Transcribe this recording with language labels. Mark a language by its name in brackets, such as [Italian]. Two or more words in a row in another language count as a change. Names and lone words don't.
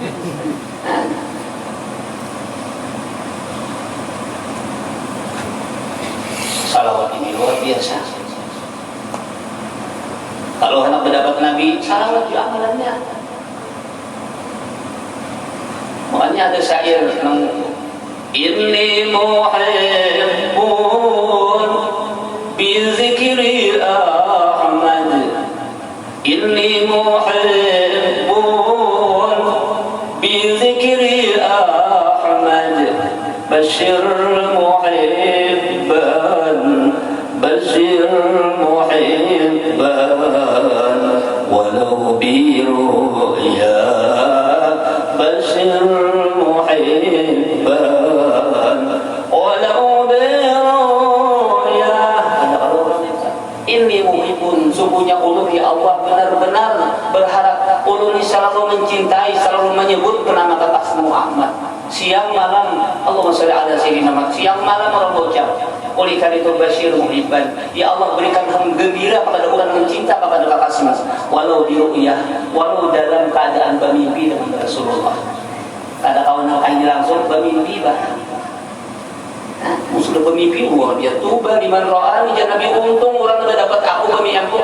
[Indonesian] Salawat ini luar biasa. Kalau hendak mendapat Nabi, salawat di amalannya. Makanya ada syair yang [Arabic] إني محب بذكر أحمد إني محب بذكر أحمد بشر محبا بشر محبا ولو برؤيا بشر محبا ولو برؤيا, bashir muhibban, walau biru'ya. [Banjar] Ini muhibun, sungguhnya ulun ya Allah benar-benar berharap. [Indonesian] Ulun selalu mencintai, selalu menyebut nama kekasihmu Muhammad. Siang malam [Arabic] اللهم صل على سيدنا محمد. [Indonesian] Siang malam orang berucap. Oleh karena itu [Arabic] بشر محبا, [Indonesian] ya Allah berikan gembira kepada orang mencinta kepada kekasihmu, walau di ru'yah, walau dalam keadaan bermimpi dengan Rasulullah. [Banjar] Ada kawan yang langsung bermimpi bah. Sudah bermimpi luar dia tuba di [Arabic] من رآني [Banjar] Nabi, untung orang sudah dapat aku bermimpi aku.